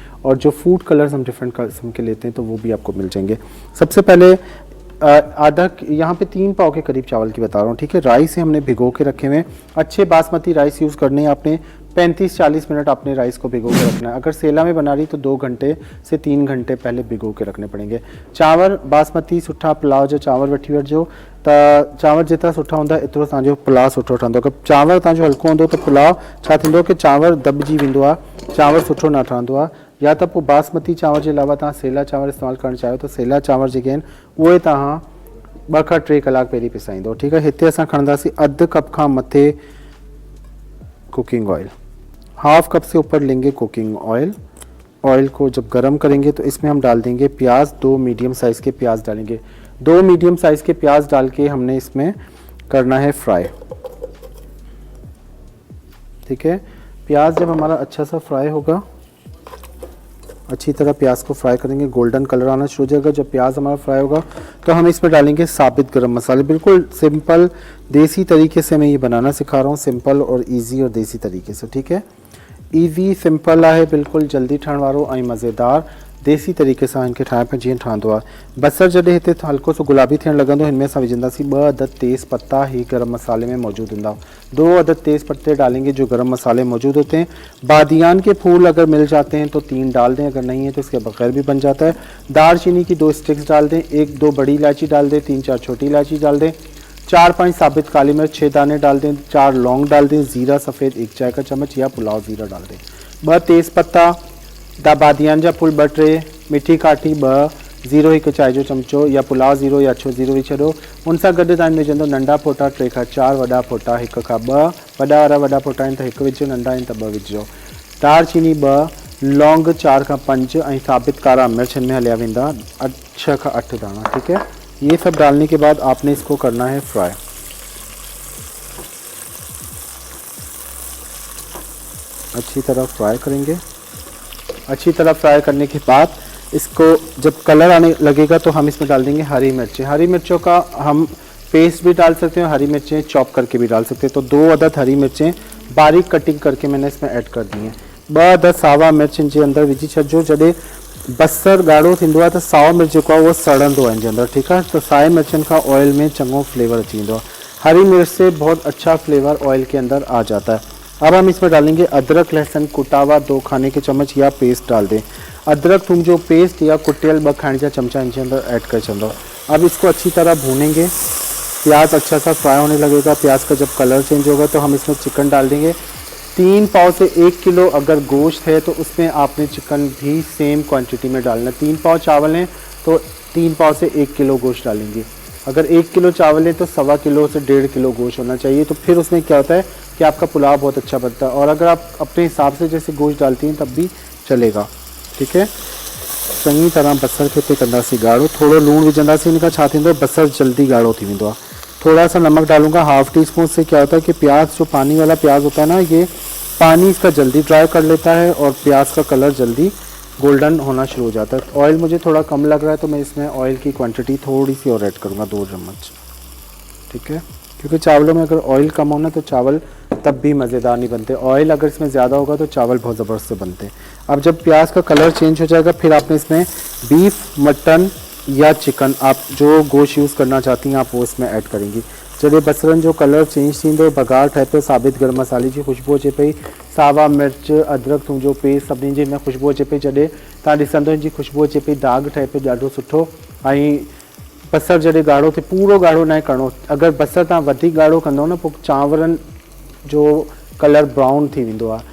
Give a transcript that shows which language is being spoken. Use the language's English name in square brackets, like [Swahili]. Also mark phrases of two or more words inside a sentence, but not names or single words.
[Hindi] और जो [English] food colors [Hindi] हम डिफरेंट किस्म के लेते हैं तो वो भी आपको मिल जाएंगे। सबसे पहले आधा, यहाँ पे 3 पाव के करीब चावल की बता रहा हूँ, ठीक है। राइस से हमने भिगो के रखे हुए हैं, अच्छे बासमती राइस यूज़ करने हैं आपने। 35-40 मिनट आपने राइस को भिगो के रखना है। अगर सेला में बना रही तो 2 घंटे से 3 घंटे पहले भिगो के रखने पड़ेंगे। [Sindhi] चांवर बासमती सुठा पुलाव जो चांवर वठी वठिजो, त चांवर जेतिरा सुठा हूंदा एतिरो तव्हांजो पुलाव सुठो ठहंदो। अगरि चांवर तव्हांजो हल्को हूंदो त पुलाव छा थींदो कि चांवर दॿिजी वेंदो आहे, चांवर सुठो न ठहंदो आहे। या त पोइ बासमती चांवर जे अलावा तव्हां सेला चांवर इस्तेमालु करणु चाहियो त सेला चांवर जेके आहिनि उहे तव्हां 2 खां 3 कलाक पहिरीं पिसाईंदो, [Hindi] ठीक है। [Sindhi] हिते असां खणंदासीं अधु कप खां मथे [English] cooking oil, half cup [Hindi] से ऊपर लेंगे [English] cooking oil. [Hindi] ऑयल को जब गर्म करेंगे तो इसमें हम डाल देंगे प्याज, 2 [English] medium size [Hindi] के प्याज डालेंगे। 2 [English] medium size [Hindi] के प्याज डाल के हमने इसमें करना है फ्राई, ठीक है। प्याज जब हमारा अच्छा सा फ्राई होगा, अच्छी तरह प्याज को फ्राई करेंगे, [English] golden color [Hindi] आना शुरू हो जाएगा। जब प्याज हमारा फ्राई होगा तो हम इसमें डालेंगे साबित गरम मसाले। बिल्कुल सिंपल देसी तरीके से मैं ये बनाना सिखा रहा हूँ, सिंपल और इजी और देसी तरीके से, ठीक है। [English] easy simple [Sindhi] है, बिल्कुल जल्दी ठहण वारो ऐं मज़ेदार देसी तरीके से इनके ठाहिण पे जीअं ठहंदो आहे। बसर जॾहिं हिते हल्को सो गुलाबी थियण लॻंदो, हिनमें असां विझंदासीं 2 अदद तेज़ पत्ता, ही गरम मसाले में मौजूद हूंदा। [Hindi] 2 अदद तेज़ पत्ते डालेंगे जो गरम मसाले मौजूद होते हैं। बादियान के फूल अगर मिल जाते हैं तो 3 डाल दें, अगर नहीं है तो इसके बगैर भी बन जाता है। दालचीनी की 2 स्टिक्स डाल दें, 1-2 बड़ी इलायची डाल दें, 3-4 छोटी इलायची डाल दें, 4-5 साबित काली मिर्च 6 दाने डाल दें, 4 लौंग डाल दें, ज़ीरा सफ़ेद 1 चाय का चम्मच या पुलाव ज़ीरा डाल दें, 2 तेज़ पत्ता, [Sindhi] बादियान जा फूल 2-3, मिठी काठी 2, ज़ीरो 1 चाय जो चमचो या पुलाव ज़ीरो या अछो ज़ीरो विझी छॾो। उन सां गॾु तव्हां विझंदो नंढा फोटा 3 खां 4, वॾा फोटा 1 खां 2, वॾा वारा वॾा फोटा आहिनि त 1 विझो, नंढा आहिनि त 2 विझो। दालचीनी 2, लौंग 4 खां 5 ऐं साबित कारा मिर्च इनमें हलिया वेंदा 6 खां 8 दाना, [Hindi] ठीक है। ये सब डालने के बाद आपने इसको करना है फ्राई। अच्छी तरह फ्राई करेंगे। अच्छी तरह फ्राई करने के बाद इसको जब कलर आने लगेगा तो हम इसमें डाल देंगे हरी मिर्चें। हरी मिर्चों का हम पेस्ट भी डाल सकते हैं, हरी मिर्चें चॉप करके भी डाल सकते हैं। तो 2 अदद हरी मिर्चें बारीक कटिंग करके मैंने इसमें ऐड कर दी हैं। [Sindhi] 2 अदद सावा मिर्च इनके अंदर विझी छॾिजो। जॾहिं बसर ॻाढ़ो थींदो आहे त साओ मिर्च जेको आहे उहो सड़ंदो आहे इनके अंदर, [Hindi] ठीक है। [Sindhi] तो साए मिर्चनि खां ऑयल में चङो फ्लेवर अची वेंदो आहे। [Hindi] हरी मिर्च से बहुत अच्छा फ्लेवर ऑयल के अंदर आ जाता है। अब हम इसमें डालेंगे अदरक लहसुन कुटा हुआ 2 खाने के चम्मच या पेस्ट डाल दें। [Sindhi] अदरक थूम जो पेस्ट या कुटियल 2 खाने का चमचा इनके अंदर ऐड कर चलो। [Hindi] अब इसको अच्छी तरह भूनेंगे। प्याज अच्छा सा फ्राई होने लगेगा। प्याज का जब [English] color change [Hindi] होगा तो हम इसमें चिकन डाल देंगे। 3 पाव से 1 किलो अगर गोश्त है तो उसमें आपने चिकन भी [English] same quantity [Hindi] में डालना। 3 पाव चावल हैं तो 3 पाव से 1 किलो गोश्त डालेंगे। अगर 1 किलो चावल है तो 1.25 किलो से 1.5 किलो गोश्त होना चाहिए। तो फिर उसमें क्या होता है कि आपका पुलाव बहुत अच्छा बनता है। और अगर आप अपने हिसाब से जैसे गोश्त डालती हैं तब भी चलेगा, ठीक है। [Sindhi] चंगी तरह बसर खे कंदासीं ॻाढ़ो। थोड़ो लूण विझंदासीं, इनका छा थींदो बसर जल्दी ॻाढ़ो थी वेंदो आहे। [Hindi] थोड़ा सा नमक डालूंगा, [English] half tea spoon. [Hindi] से क्या होता है कि प्याज जो पानी वाला प्याज होता है ना, ये पानी इसका जल्दी ड्राई कर लेता है और प्याज का कलर जल्दी गोल्डन होना शुरू हो जाता है। ऑयल मुझे थोड़ा कम लग रहा है तो मैं इसमें ऑयल की क्वांटिटी थोड़ी सी और ऐड करूँगा, 2 चम्मच, ठीक है। क्योंकि चावलों में अगर ऑयल कम हो ना तो चावल तब भी मज़ेदार नहीं बनते, ऑयल अगर इसमें ज़्यादा होगा तो चावल बहुत ज़बरदस्त से बनते हैं। अब जब प्याज का [English] color change [Hindi] हो जाएगा फिर आपने इसमें बीफ, मटन या चिकन, आप जो गोश्त यूज़ करना चाहती हैं आप वो इसमें ऐड करेंगी। [Sindhi] जॾहिं बसरनि जो [English] color change [Sindhi] थींदो, बघार ठहे पियो, साबित गरम मसाले जी ख़ुशबू अचे पई, सावा मिर्च, अदरक थूम जो पेस्ट सभिनी जी में ख़ुशबू अचे पई, जॾहिं तव्हां ॾिसंदो जी ख़ुशबू अचे पई, दाग ठहे पियो ॾाढो सुठो। ऐं बसर जॾहिं ॻाढ़ो थिए, पूरो ॻाढ़ो न करिणो, अगरि बसर तव्हां वधीक ॻाढ़ो कंदो न पोइ चांवरनि जो [English] color brown [Sindhi] थी वेंदो आहे।